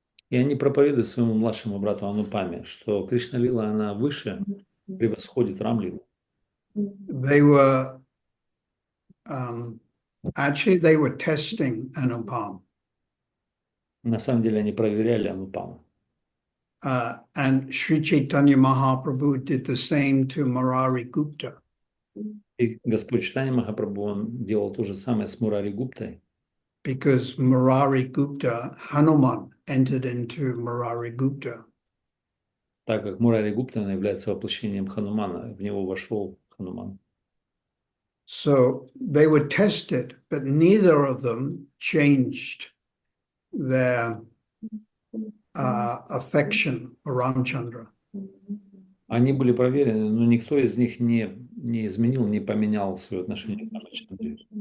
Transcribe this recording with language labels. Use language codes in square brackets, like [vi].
[ru] И они проповедуют своему младшему брату Анупаме, что Кришна Лила, она выше, превосходит Рам Лилу. [en] They were actually they were testing Anupam. [ru] На самом деле они проверяли Анупама. [en] And Sri Chaitanya Mahaprabhu did the same to Murari Gupta. [ru] И Господь Чайтанья Махапрабху, он делал то же самое с Мурари Гуптой, [en] because Murari Gupta, Hanuman entered into Murari Gupta. [ru] так как Мурари Гупта он является воплощением Ханумана, в него вошел Хануман. [en] So they were tested, but neither of them changed their affection for Ramchandra. [ru] Они были проверены, но никто из них не изменил, не поменял свое отношение к Рамачандре.